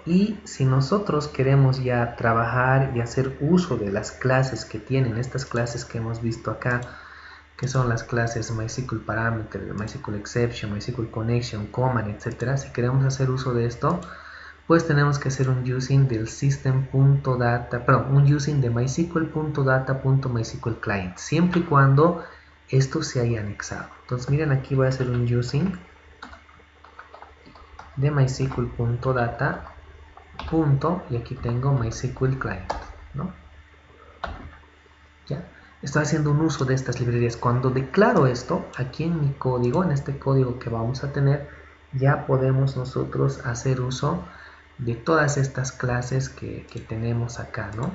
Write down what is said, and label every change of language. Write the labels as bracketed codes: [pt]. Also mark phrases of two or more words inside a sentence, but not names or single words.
[es] Y si nosotros queremos ya trabajar y hacer uso de las clases que tienen, estas clases que hemos visto acá, que son las clases MySQL Parameter, MySQL Exception, MySQL Connection, Command, etc. Si queremos hacer uso de esto, pues tenemos que hacer un using del system.data, perdón, un using de mysql.data.mysql client, siempre y cuando esto se haya anexado. Entonces miren, aquí voy a hacer un using de mysql.data. Y aquí tengo MySQL client, ¿no? ¿Ya? Estoy haciendo un uso de estas librerías. Cuando declaro esto, aquí en mi código, en este código que vamos a tener, ya podemos nosotros hacer uso de todas estas clases que tenemos acá, ¿no?